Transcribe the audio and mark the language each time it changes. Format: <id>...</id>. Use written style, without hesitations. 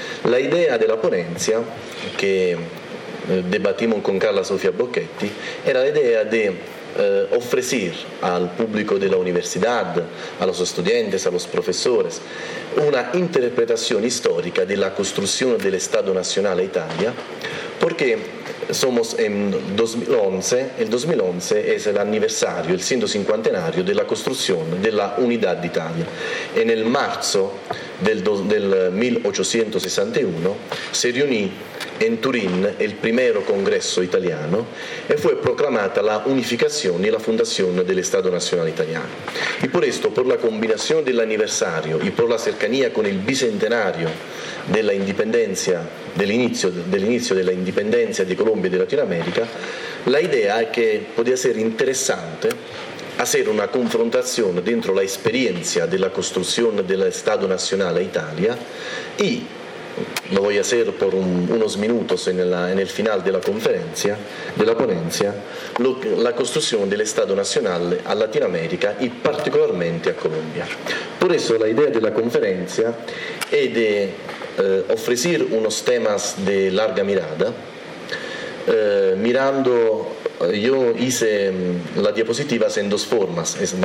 <es>La idea de la ponencia, que debatimos con Carla Sofía Bocchetti, era la idea de ofrecer al público de la universidad, a los estudiantes, a los profesores, una interpretación histórica de la construcción del Estado Nacional Italia, porque somos en 2011, el 2011 es el aniversario, el 150enario de la construcción de la Unidad d'Italia. En el marzo del 1861 se reunió en Turín el primer congreso italiano y fue proclamada la unificación y la fundación del Estado Nacional Italiano. Y por esto, por la combinación del aniversario y por la cercanía con el bicentenario de la independencia,</es> <it>dell'inizio della indipendenza di Colombia e di Latinoamérica, la idea è che potrebbe essere interessante fare una confrontazione dentro la esperienza della costruzione dello Stato Nazionale Italia e, lo voglio fare per</it> <es>unos minutos</es> <it>nel final della conferenza, della ponencia, la costruzione dello Stato Nazionale a Latinoamérica e particolarmente a Colombia.</it> <es>Por eso la idea</es> <it>della conferenza è di</it> <es>ofrecer unos temas de larga mirada, mirando, yo hice la diapositiva en dos formas,</es>